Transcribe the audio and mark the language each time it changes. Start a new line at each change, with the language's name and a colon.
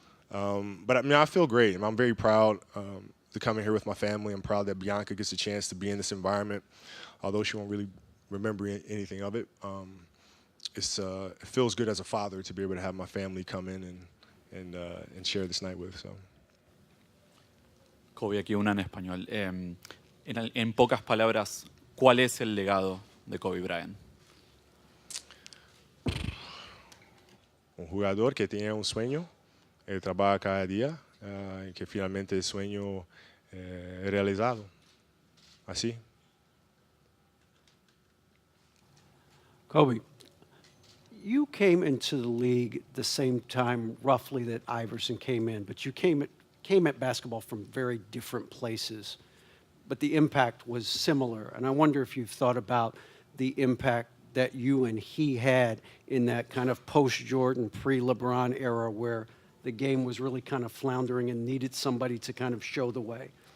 English: But I mean, I feel great. I'm very proud to come in here with my family. I'm proud that Bianca gets a chance to be in this environment, although she won't really remember anything of it. It feels good as a father to be able to have my family come in and share this night with. So.
Spanish: Kobe, aquí una en español. En pocas palabras, ¿cuál es el legado de Kobe Bryant? Un jugador que tiene un sueño, él trabaja cada día y que finalmente el sueño es realizado. Así.
English: Kobe, you came into the league the same time roughly that Iverson came in, but you came at basketball from very different places, but the impact was similar. And I wonder if you've thought about the impact that you and he had in that kind of post-Jordan, pre-LeBron era where the game was really kind of floundering and needed somebody to kind of show the way.